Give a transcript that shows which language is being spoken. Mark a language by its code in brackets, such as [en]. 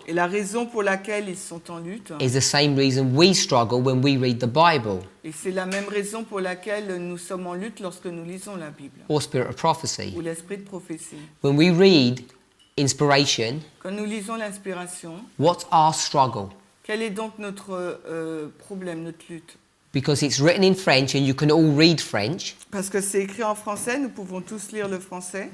[fr] Et la raison pour laquelle ils sont en lutte, [en] is the same reason we struggle when we read the Bible [fr] et c'est la même raison pour laquelle nous sommes en lutte lorsque nous lisons la Bible, [en] or Spirit of Prophecy. [fr] ou l'esprit de prophétie. [en] When we read inspiration, [fr] Quand nous lisons l'inspiration, [en] what's our struggle? [fr] quel est donc notre problème, notre lutte? [en] Because it's written in French and you can all read French, [fr] Parce que c'est écrit en français, nous pouvons tous lire le français.